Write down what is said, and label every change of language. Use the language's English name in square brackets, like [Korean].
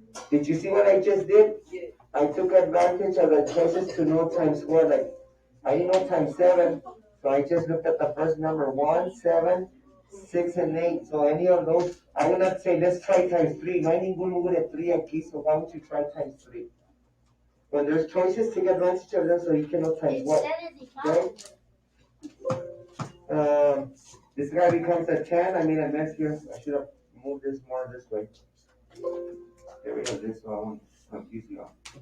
[English] Did you see what I just did? I took advantage of the choices to know times what. Like, I didn't know times 7, so I just looked at the first number, 1, 7, 6, and 8. So any of those, I would not say, let's try times 3. [Spanish] No hay ningún número de 3 aquí, [English] so why don't you try times 3? When there's choices, take advantage of them so you can know times what. Okay? This guy becomes a 10. I made a mess here. I should have moved this more this way. There we go. This one. I won't confuse you all.